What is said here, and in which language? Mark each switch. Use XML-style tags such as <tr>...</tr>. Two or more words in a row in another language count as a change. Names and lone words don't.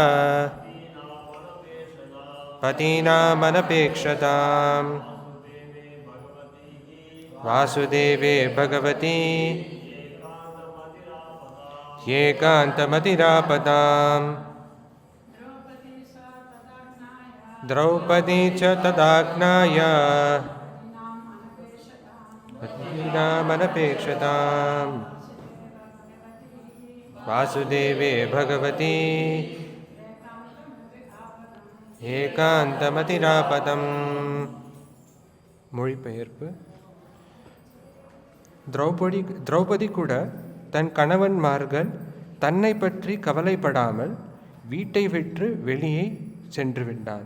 <sa>पतीनामनपेक्षताम् वासुदेवे भगवती एकान्तमतिरापदाम् द्रौपदी च तदाज्ञाय पतीनामनपेक्षताम् वासुदेवे भगवती ஏகாந்தமதிராபதம்.</sa> <ta>மொழிபெயர்ப்பு. திரௌபதி கூட தன் கணவன்மார்கள் தன்னை பற்றி கவலைப்படாமல் வீட்டை விட்டு வெளியே சென்று விட்டார்.</ta>